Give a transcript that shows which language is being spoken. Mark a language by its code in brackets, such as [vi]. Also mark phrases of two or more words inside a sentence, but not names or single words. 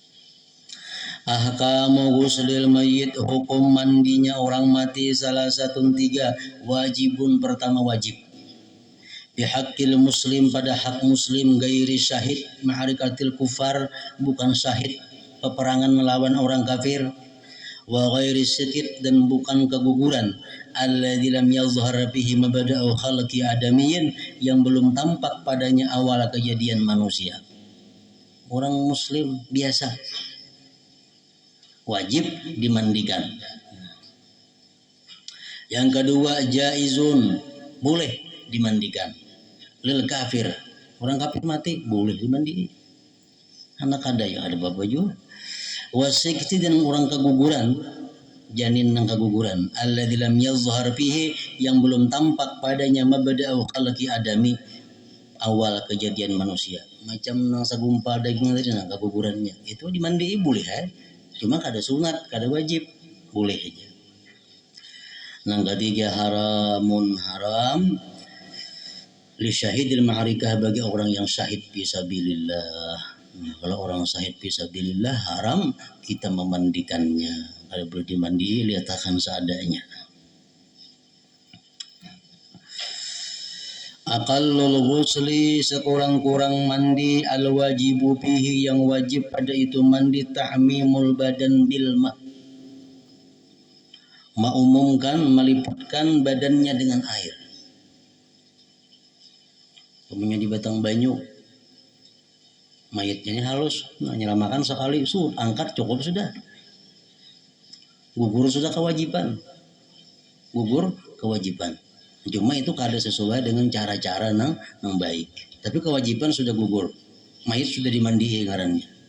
[ar] أحكام غسل الميت, [id] hukum mandinya orang mati salah satu 3. Wajibun, pertama wajib. [ar] بحق المسلم, [id] pada hak muslim, [ar] غير شهيد معركة الكفار, [id] bukan syahid peperangan melawan orang kafir, [ar] وغير السقط, [id] dan bukan keguguran, [ar] الذي لم يظهر به مبدأ خلق آدميين, [id] yang belum tampak padanya awal kejadian manusia. Orang muslim biasa wajib dimandikan. Yang kedua, jaizun, boleh dimandikan. [ar] للكافر, [id] orang kafir mati boleh dimandi. Anak ada yang ada bapak juga. Wasikti, dan orang keguguran, janin yang keguguran, [ar] الذي لم يظهر فيه, [id] yang belum tampak padanya [ar] مبدأ خلق آدمي, [id] awal kejadian manusia. Macam nang segumpal daging tadi nang kegugurannya, itu dimandi boleh cuma kada sunat, kada wajib, boleh aja. Yang ketiga, [ar] حرام، حرام لشهيد المعركة, [id] bagi orang yang syahid fisabilillah. Kalau orang syahid fisabilillah, haram kita memandikannya. Kalau boleh dimandi, lihatkan seadanya. [ar] أقل الغسل [id] sekurang-kurang mandi [ar] الواجب فيه [id] yang wajib pada itu mandi [ar] تعميم البدن بالماء, [id] mengumumkan meliputkan badannya dengan air. Kemudian di [bjn] batang banyu [id] mayatnya halus, nah, nyelamakan sekali, angkat cukup sudah. Gugur sudah kewajiban. Gugur kewajiban. Cuma itu kada sesuai dengan cara-cara nang baik. Tapi kewajiban sudah gugur. Mayat sudah dimandii ngarannya.